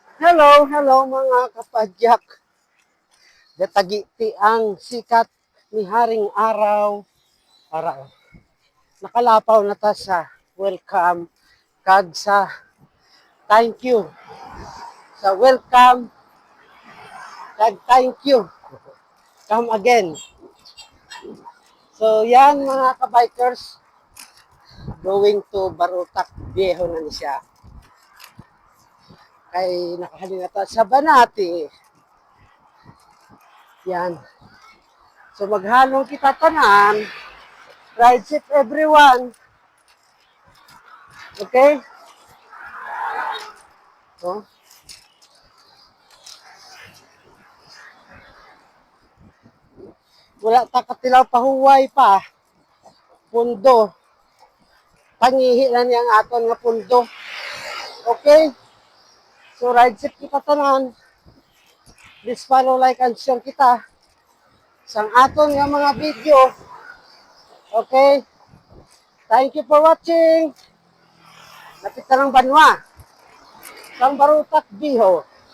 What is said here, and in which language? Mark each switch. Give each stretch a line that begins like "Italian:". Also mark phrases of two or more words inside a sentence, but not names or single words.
Hiligaynon: Hello, hello mga kapadyak. Datagiti ang sikat ni Haring Araw para nakalapaw na ta sa welcome kag sa
English: thank you.
Hiligaynon: Sa welcome kag
English: thank you. Come again. So yan
Hiligaynon: mga kabikers,
English: going to Barutak Viejo
Hiligaynon: na ni siya. Kay nakahalin na ta sa Banati. Yan. So maghalong kita tanan.
English: Ride safe everyone. Okay? So,
Hiligaynon: wala ta katilaw pahuway pa. Pundo. Pangihi na niyang aton nga pundo.
English: Okay? So ride safe
Hiligaynon: kita tanan.
English: Please follow, like, and share kita.
Hiligaynon: Sang aton nga mga video. Okay?
English: Thank you for watching.
Hiligaynon: Napit ka ng Banwa. Sang Barutak Biho.